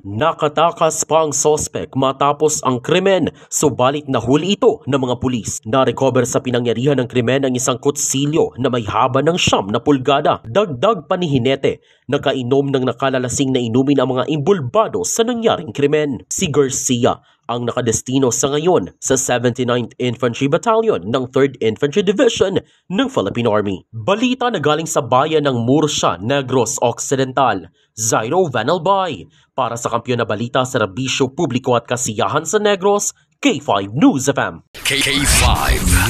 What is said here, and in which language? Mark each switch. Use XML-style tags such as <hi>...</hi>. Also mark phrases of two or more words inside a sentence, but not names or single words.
<tl>Nakatakas pa ang suspect matapos ang krimen, subalit nahuli ito ng mga pulis. Na-recover sa pinangyarihan ng krimen ang isang kutsilyo na may haba ng 9 pulgada. Dagdag pa ni Hinete, nakainom ng nakalalasing na inumin ang mga imbulbado sa nangyaring krimen. Si Garcia ang nakadestino sa ngayon sa 79th Infantry Battalion ng 3rd Infantry Division ng Philippine Army. Balita na galing sa bayan ng Murcia, Negros Occidental, Zairo Vanalbay. Para sa Kampiyon na Balita, Serbisyo Publiko at Kasiyahan sa Negros, K5 News FM.</tl>